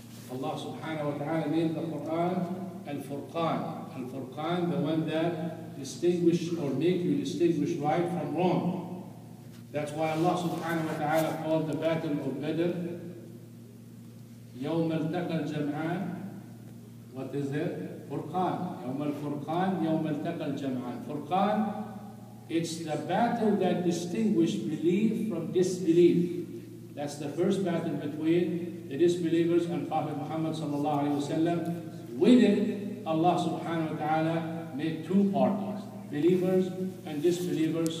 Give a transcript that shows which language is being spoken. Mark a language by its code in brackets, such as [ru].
[en] Allah subhanahu wa ta'ala named the Quran Al-Furqan. Al-Furqan, the one that distinguish or make you distinguish right from wrong. That's why Allah subhanahu wa ta'ala called the battle of Badr [ar] يوم التقى الجمعان. [en] What is it? Furqan. [ar] يوم الفرقان يوم التقى الجمعان. [en] Furqan, it's the battle that distinguished belief from disbelief. That's the first battle between the disbelievers and Prophet Muhammad sallallahu alaihi wasallam. With it, Allah subhanahu wa ta'ala made two parties, believers and disbelievers.